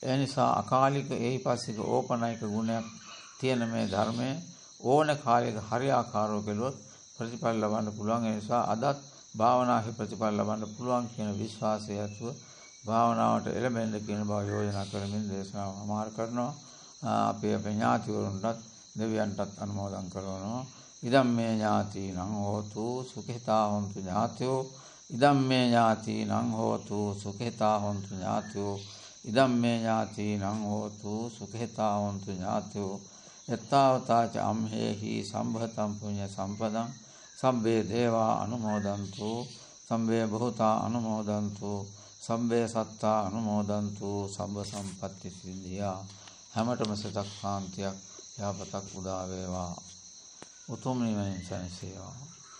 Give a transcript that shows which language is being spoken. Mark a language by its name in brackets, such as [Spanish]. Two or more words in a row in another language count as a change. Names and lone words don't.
[Sinhala] ඒ නිසා අකාලික ඒහිපස්සික ඕපනයික ගුණයක් තියෙන මේ ධර්මයේ ඕන කාලයක හරියාකාරව කෙළුවොත් ප්‍රතිඵල ලබන්න පුළුවන්. ඒ නිසා අදත් භාවනාවේ ප්‍රතිඵල ලබන්න පුළුවන් කියන විශ්වාසය ඇතුව භාවනාවට එළඹෙන්න කියන බව යෝජනා කරමින් දේශනාව සමාර කරනවා. අපේ ඥාතිවරුන්ටත් දෙවියන්ටත් අනුමෝදන් කරනවා. [Pali] ඉදම් මේ ඥාතිනං හෝතු සුඛිතා හොන්තු ඥාතයෝ. ඉදම් මේ ඥාතිනං හෝතු සුඛිතා හොන්තු ඥාතයෝ. ඉදම් මේ ඥාතිනං හෝතු සුඛිතා හොන්තු ඥාතයෝ. යත්තාවතාච අම්හෙහි සම්භතම් පුඤ්ඤ සම්පදං සම්බේ දේවා අනුමෝදන්තු සම්බේ භූතා අනුමෝදන්තු සම්බේ සත්තා අනුමෝදන්තු සම්බ සම්පත්ති සිද්ධියා. [Sinhala] හැමතෙම සිතක් කාන්තියක් යහපතක් උදා වේවා. උතුම් නිවනින් සැනසේවා.